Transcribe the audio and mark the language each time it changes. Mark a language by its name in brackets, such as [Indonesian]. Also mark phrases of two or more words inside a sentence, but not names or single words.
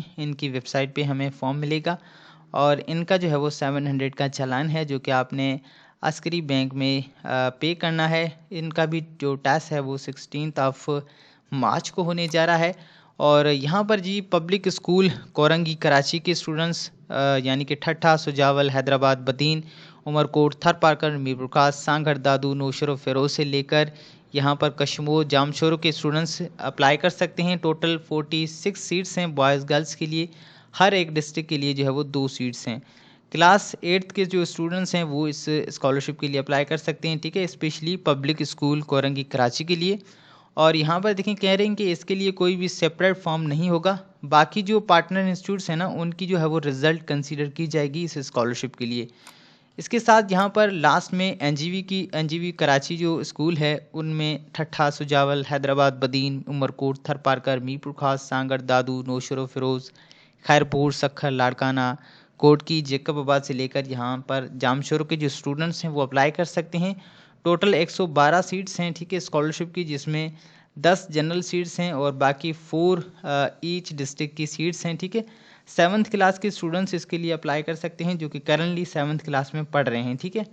[Urdu] ان کی ویب سائٹ پہ ہمیں فارم ملے گا اور ان کا جو ہے وہ 700 کا چالان ہے جو کہ آپ نے عسکری بینک میں پے کرنا ہے. ان کا بھی جو ٹیسٹ ہے وہ 16 [English] of March [Urdu] کو ہونے جا رہا ہے. اور یہاں پر جی پبلک اسکول کورنگی کراچی کے اسٹوڈنٹس یعنی کہ ٹھٹھہ, سجاول، حیدرآباد، بدین، عمرکوٹ، تھرپارکر، میرپور خاص، سانگھڑ، دادو، نوشہر اور فیروز سے لے کر یہاں پر کشمیر، جامشور کے اسٹوڈنٹس اپلائی کر سکتے ہیں. ٹوٹل 46 سیٹس ہیں [English] boys girls [Urdu] کے لیے۔ ہر ایک ڈسٹرکٹ کے لیے جو ہے وہ 2 سیٹس ہیں. کلاس 8th کے جو اسٹوڈنٹس ہیں وہ اس اسکالرشپ کے لیے اپلائی کر سکتے ہیں، ٹھیک ہے، اسپیشلی پبلک اسکول کورنگی کراچی کے لیے. اور یہاں پر دیکھیں کہہ رہے ہیں کہ اس کے لیے کوئی بھی [English] separate form [Urdu] نہیں ہوگا. باقی جو [English] partner institutes [Urdu] ہیں نا ان کی جو ہے وہ [English] result consider [Urdu] کی جائے گی اس اسکالرشپ کے لیے. اس کے ساتھ یہاں پر لاسٹ میں این جی وی کراچی جو اسکول ہے ان میں ٹھٹھہ, سجاول، حیدرآباد، بدین، عمرکوٹ، تھرپارکر، میرپور خاص، سانگھڑ، دادو، نوشہر فیروز، خیرپور، سکھر، لاڑکانہ، کوٹکی، جیکب آباد سے لے کر یہاں پر جامشور کے جو اسٹوڈنٹس ہیں وہ اپلائی کر سکتے ہیں. ٹوٹل 112 سیٹس ہیں، ٹھیک ہے، اسکالرشپ کی، جس میں 10 [English] general seats [Urdu] ہیں اور باقی 4 [English] each district [Urdu] کی سیٹس ہیں، ٹھیک ہے. 7th کلاس کے اسٹوڈنٹس اس کے لیے اپلائی کر سکتے ہیں جو کہ کرنٹلی 7th کلاس میں پڑھ رہے ہیں، ٹھیک ہے.